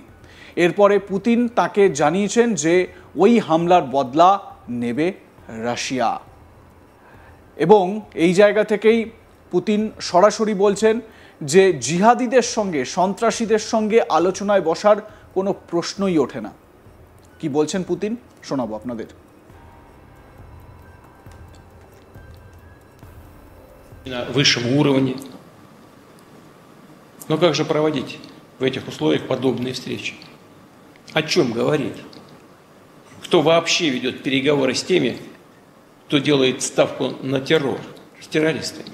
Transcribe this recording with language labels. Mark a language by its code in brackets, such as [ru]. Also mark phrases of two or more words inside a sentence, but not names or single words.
[bn] এরপরে পুতিন তাকে জানিয়েছেন যে ওই হামলার বদলা নেবে রাশিয়া। এবং এই জায়গা থেকেই পুতিন সরাসরি বলছেন যে জিহাদিদের সঙ্গে, সন্ত্রাসীদের সঙ্গে আলোচনায় বসার কোনো প্রশ্নই ওঠে না। কি বলছেন পুতিন শোনাবো আপনাদের। [ru] На высшем уровне. Но как же проводить в этих условиях подобные встречи? О чем говорить? Кто вообще ведет переговоры с теми, кто делает ставку на террор, с террористами?